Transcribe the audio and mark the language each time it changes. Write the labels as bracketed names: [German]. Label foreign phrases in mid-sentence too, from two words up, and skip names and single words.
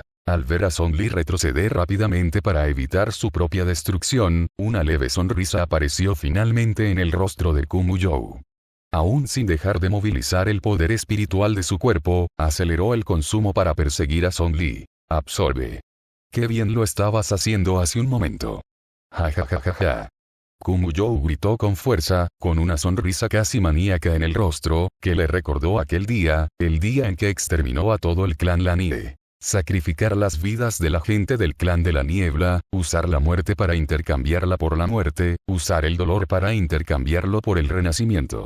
[Spanish] Al ver a Song Li retroceder rápidamente para evitar su propia destrucción, una leve sonrisa apareció finalmente en el rostro de Kumuyou. Aún sin dejar de movilizar el poder espiritual de su cuerpo, aceleró el consumo para perseguir a Song Li. Absorbe. Qué bien lo estabas haciendo hace un momento. Ja ja ja ja ja. Kumuyou gritó con fuerza, con una sonrisa casi maníaca en el rostro, que le recordó aquel día, el día en que exterminó a todo el clan Lanie. Sacrificar las vidas de la gente del clan de la niebla, usar la muerte para intercambiarla por la muerte, usar el dolor para intercambiarlo por el renacimiento.